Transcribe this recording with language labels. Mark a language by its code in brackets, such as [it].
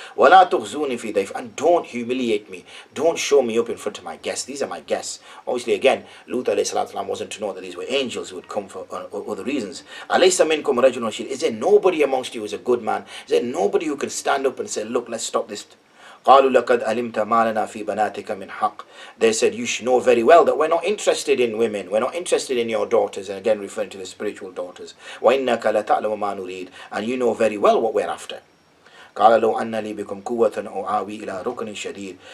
[ar] Wala tukhzuni fi dayf, [en] and don't humiliate me. Don't show me up in front of my guests. These are my guests. Obviously, again, Lut alayhi salatu wasalam wasn't to know that these were angels who would come for other reasons. [ar] Alaysa minkum rajulun rashid. [en] Is there nobody amongst you who is a good man? Is there nobody who can stand up and say, look, let's stop this? [ar] قالوا لقد علمت ما لنا في بناتك من حق. [en] They said, you should know very well that we're not interested in women, we're not interested in your daughters, and again referring to the spiritual daughters. [ar] وإنك لتعلم ما نريد, [en] and you know very well what we're after. [ar] قال لو أن لي بكم قوة أو آوي إلى ركن شديد.